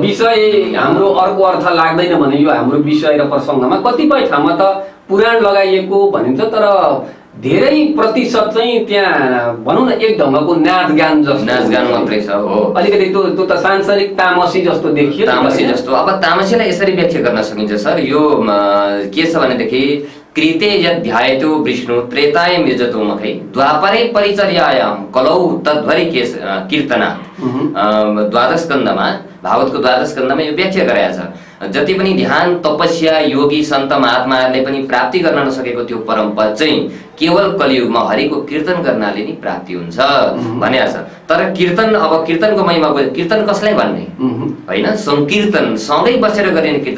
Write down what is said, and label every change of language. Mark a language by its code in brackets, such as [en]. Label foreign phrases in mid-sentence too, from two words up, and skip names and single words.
[ne] विषय हाम्रो अर्को अर्थ लाग्दैन भने यो हाम्रो विषय र प्रसङ्गमा कतिपय ठाउँमा त पुराण लगाइएको भनिन्छ, तर धेरै प्रतिशत चाहिँ त्यहाँ भनौँ न एक ढङ्गको नाचगान मात्रै छ। हो, अलिकति त्यो त सांसारिक तामसी जस्तो देखियो, तामसी जस्तो। अब तामसीलाई यसरी व्याख्या गर्न सकिन्छ सर, यो के छ भनेदेखि [sa] कृते यध्यायतो विष्णु त्रेतायाम यजतो मखै द्वापरे परिचर्यायाम कलौ तद्भरि कीर्तना। [ne] द्वादश स्कन्धमा, भागवतको द्वादश स्कन्धमा यो व्याख्या गरेको छ। जति पनि ध्यान, तपस्या, योगी सन्त महात्माहरूले पनि प्राप्ति गर्न नसकेको त्यो परम पद चाहिँ केवल कलियुगमा हरिको कीर्तन गर्नाले नै प्राप्ति हुन्छ भनेको छ। तर कीर्तन, अब कीर्तनको महिमा, कीर्तन कसलाई भन्ने होइन, संकीर्तन, सँगै बसेर गरिने कीर्तन।